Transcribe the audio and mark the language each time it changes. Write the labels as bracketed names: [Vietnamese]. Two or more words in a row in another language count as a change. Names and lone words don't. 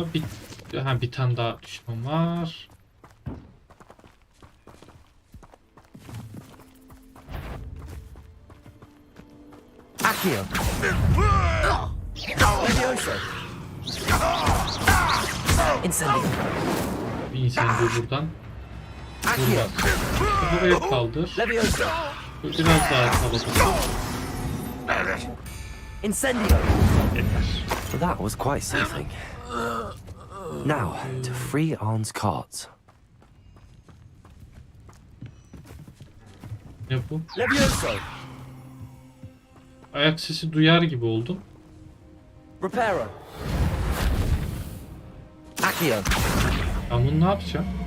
[Turkish] Bir tane daha düşman var. Accio. Leviosa. Incendio. Bir incendio buradan. Buradan. Havaya kaldır. Leviosa. Biraz daha havada tut. Incendio. [English] Well, that was quite something. Now, to free Arn's cards. [Turkish] Ne bu? Leviosa. Ayak sesi duyar gibi oldum. Reparo. Accio. Ben bunu ne yapacağım?